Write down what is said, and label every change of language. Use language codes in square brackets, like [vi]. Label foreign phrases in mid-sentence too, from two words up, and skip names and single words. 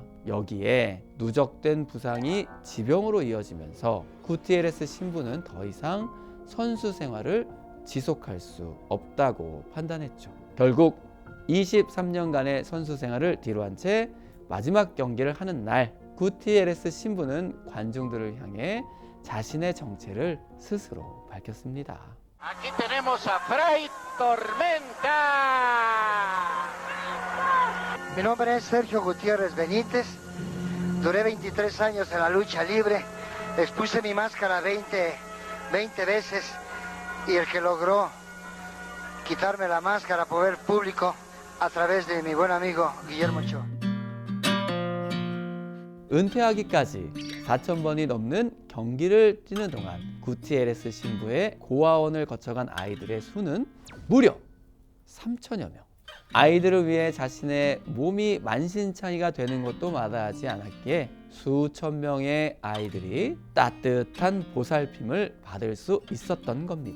[ko] 여기에 누적된 부상이 지병으로 이어지면서 구티에레스 신부는 더 이상 선수 생활을 지속할 수 없다고 판단했죠. 결국 23년간의 선수 생활을 뒤로한 채 마지막 경기를 하는 날 구티에레스 신부는 관중들을 향해 자신의 정체를 스스로 밝혔습니다. [es] Aquí tenemos a Fray Tormenta. Mi nombre es Sergio Gutiérrez Benítez. Duré 23 años en la lucha libre. Expuse mi máscara 20 veces y el que logró quitarme la máscara por el público a través de mi buen amigo Guillermo Ochoa. [ko] 은퇴하기까지 4,000번이 넘는 경기를 뛰는 동안 구티에레스 신부의 고아원을 거쳐간 아이들의 수는 무려 3,000여 명. 아이들을 위해 자신의 몸이 만신창이가 되는 것도 마다하지 않았기에 수천 명의 아이들이 따뜻한 보살핌을 받을 수 있었던 겁니다.